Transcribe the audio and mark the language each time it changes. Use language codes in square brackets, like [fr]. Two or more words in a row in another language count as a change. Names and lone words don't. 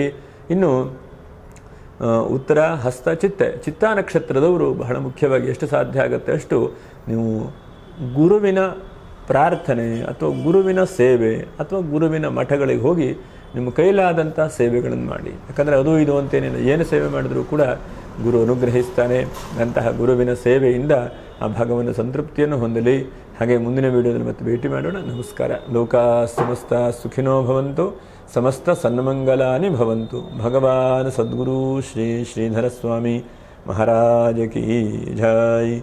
[kn] ಇನ್ನು ಉತ್ತರ ಹಸ್ತ ಚಿತ್ತಾ ನಕ್ಷತ್ರದವರು ಬಹಳ ಮುಖ್ಯವಾಗಿ ಎಷ್ಟು ಸಾಧ್ಯ ಆಗುತ್ತೆ ಅಷ್ಟು ನೀವು ಗುರುವಿನ ಪ್ರಾರ್ಥನೆ ಅಥವಾ ಗುರುವಿನ ಸೇವೆ ಅಥವಾ ಗುರುವಿನ ಮಠಗಳಿಗೆ ಹೋಗಿ ನಿಮ್ಮ ಕೈಲಾದಂಥ ಸೇವೆಗಳನ್ನು ಮಾಡಿ. ಯಾಕಂದರೆ ಅದು ಇದು ಅಂತೇನಿಲ್ಲ, ಏನು ಸೇವೆ ಮಾಡಿದ್ರೂ ಕೂಡ ಗುರು ಅನುಗ್ರಹಿಸ್ತಾನೆ. ಅಂತಹ ಗುರುವಿನ ಸೇವೆಯಿಂದ ಆ ಭಗವನ ಸಂತೃಪ್ತಿಯನ್ನು ಹೊಂದಲಿ. ಹಾಗೆ ಮುಂದಿನ ವಿಡಿಯೋದಲ್ಲಿ ಮತ್ತೆ ಭೇಟಿ ಮಾಡೋಣ. ನಮಸ್ಕಾರ. [sa] लोकाः समस्ताः सुखिनो भवन्तु, समस्त सन्मङ्गलानि भवन्तु. [kn] ಭಗವಾನ್ ಸದ್ಗುರು ಶ್ರೀ ಶ್ರೀಧರ ಸ್ವಾಮಿ ಮಹಾರಾಜ ಕಿ ಜೈ.